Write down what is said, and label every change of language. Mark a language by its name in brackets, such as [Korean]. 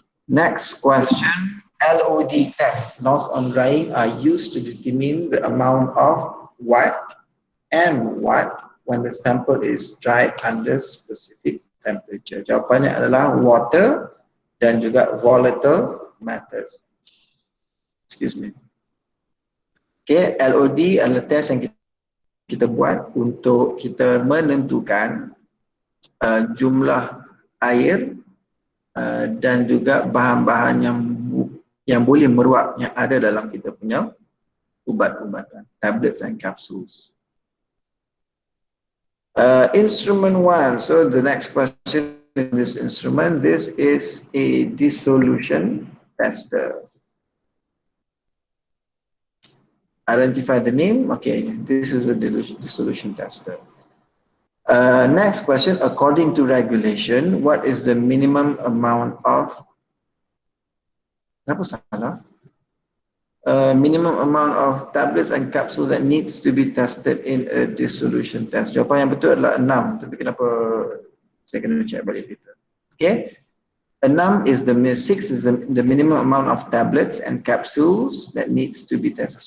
[English] Next question, LOD test, loss on drying, are used to determine the amount of what and what when the sample is dried under specific temperature. [Malay] Jawapannya adalah water dan juga volatile matters. [English] Excuse me. [Malay] Okay, LOD adalah test yang kita buat untuk kita menentukan jumlah air dan juga bahan-bahan yang boleh meruap yang ada dalam kita punya ubat-ubatan, [English] tablets and capsules. Instrument 1. So the next question in this instrument, this is a dissolution tester. Identify the name. Okay, this is a dissolution tester. Next question, according to regulation, what is the minimum amount of minimum amount of tablets and capsules that needs to be tested in a dissolution test? [Malay] Jawapan yang betul adalah 6, tapi kenapa saya kena check balik kita. [English] Okay, 6 is the 6 is the minimum amount of tablets and capsules that needs to be tested.